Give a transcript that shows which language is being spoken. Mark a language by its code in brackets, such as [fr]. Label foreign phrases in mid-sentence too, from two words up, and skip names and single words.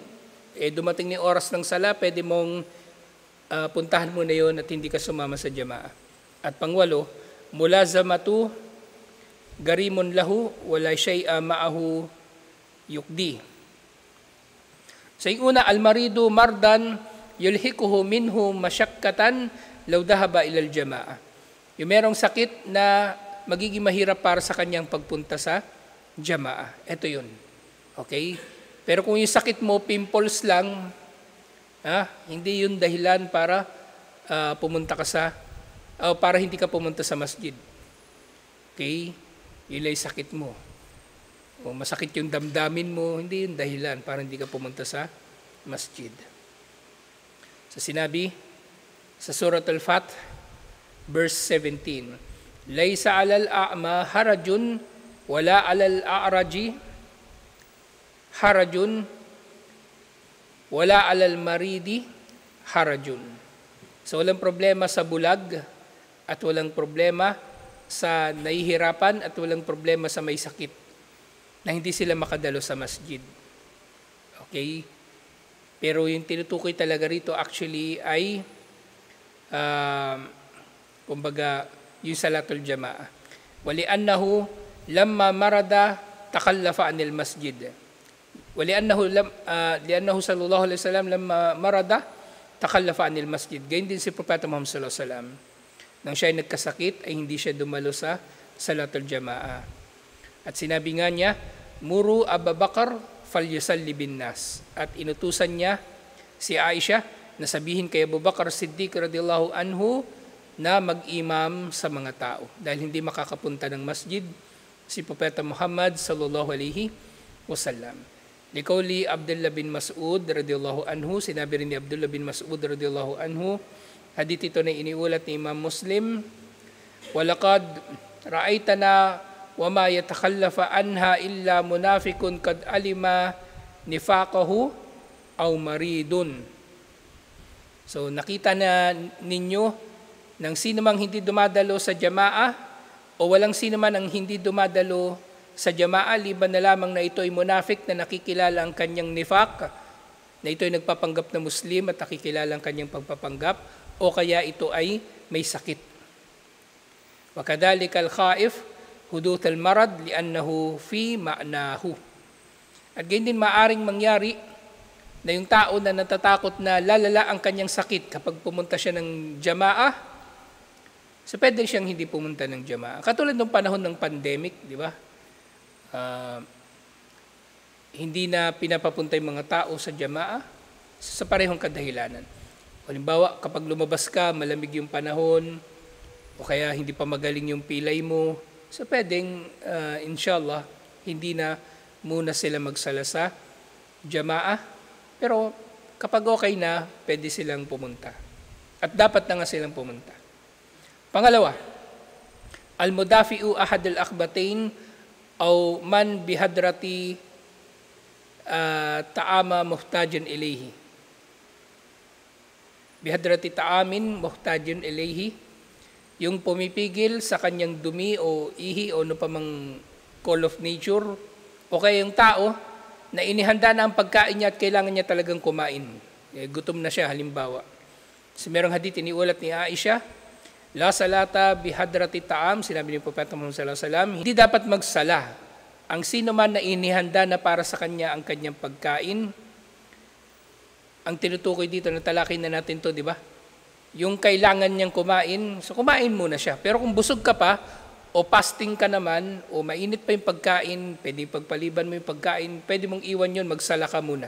[tl] Dumating ni oras ng sala, pwede mong puntahan mo na yun at hindi ka sumama sa jama'a. At pang-8, [ar] ملازمة غريم له ولا شيء معه يقضي. [tl] Sa una, [ar] المريض مرضا يلحقه منه مشقة لو ذهب إلى الجماعة. [tl] Yung merong sakit na magiging mahirap para sa kanyang pagpunta sa jama'a. Ito yun. Okay? Pero kung yung sakit mo, pimples lang, hindi yun dahilan para pumunta ka para hindi ka pumunta sa masjid. Okay? Yun ay sakit mo. O masakit yung damdamin mo, hindi yun dahilan para hindi ka pumunta sa masjid. So sinabi sa Surat Al-Fath, verse 17, [ar] ليس على الأعمى حرج ولا على الأعرج حرج ولا على المريض حرج. [tl] So walang problema sa bulag at walang problema sa nahihirapan at walang problema sa may sakit na hindi sila makadalo sa masjid. Okay? Pero yung tinutukoy talaga rito actually ay kumbaga yung [ar] صلاة الجماعة. ولأنه لما مرض تخلف عن المسجد. لأنه صلى الله عليه وسلم لما مرض تخلف عن المسجد. [tl] Ganyan din si Propeta Muhammad [ar] صلى الله عليه وسلم. [tl] Nang siya ay nagkasakit ay hindi siya dumalo sa [ar] صلاة الجماعة. [tl] At sinabi nga niya, [ar] مروا أبا بكر فليصل بالناس. [tl] At inutusan niya si Aisha na sabihin kay Abu Bakar Siddiq [ar] رضي الله عنه [tl] na mag-imam sa mga tao. Dahil hindi makakapunta ng masjid si Propeta Muhammad [ar] صلى الله عليه وسلم. لقول عبد الله بن مسعود رضي الله عنه, [tl] sinabi rin ni Abdullah bin Mas'ud [ar] رضي الله عنه, [tl] hadith ito na iniulat ni Imam Muslim, [ar] ولقد رأيتنا وما يتخلف عنها إلا منافق قد علم نفاقه أو مريض. [tl] So nakita na ninyo ng sino mang hindi dumadalo sa jamaah o walang sino man ang hindi dumadalo sa jamaah liban na lamang na ito ay munafik na nakikilala ang kanyang nifaq, na ito ay nagpapanggap na Muslim at nakikilala ang kanyang pagpapanggap, o kaya ito ay may sakit. [ar] وكذلك الخائف حدوث المرض لأنه في معناه. [tl] At ganyan din maaring mangyari na yung tao na natatakot na lalala ang kanyang sakit kapag pumunta siya ng jamaah, so pwede siyang hindi pumunta ng jamaah. Katulad ng panahon ng pandemic, di ba? Hindi na pinapapunta yung mga tao sa jamaah sa parehong kadahilanan. Halimbawa, kapag lumabas ka, malamig yung panahon, o kaya hindi pa magaling yung pilay mo, so pwedeng, inshallah, hindi na muna sila magsala sa jamaah. Pero kapag okay na, pwede silang pumunta. At dapat na nga silang pumunta. Pangalawa, [ar] المدافع أحد الأخبثين أو من بحضرة طعام محتاج إليه. بحضرة طعام محتاج إليه, [tl] yung pumipigil sa kanyang dumi o ihi o ano pa mang [en] call of nature, [tl] o kaya yung tao na inihanda na ang pagkain niya at kailangan niya talagang kumain. Gutom na siya, halimbawa. So merong hadith iniulat ni Aisha, [ar] لا صلاة بحضرة طعام, [tl] sinabi ni Propeta Muhammad [ar] صلى الله عليه وسلم, [tl] hindi dapat magsala ang sino man na inihanda na para sa kanya ang kanyang pagkain. Ang tinutukoy dito, natalakin na natin to, di ba? Yung kailangan niyang kumain, so kumain muna siya. Pero kung busog ka pa, o fasting ka naman, o mainit pa yung pagkain, pwede pagpaliban mo yung pagkain, pwede mong iwan yun, magsala ka muna.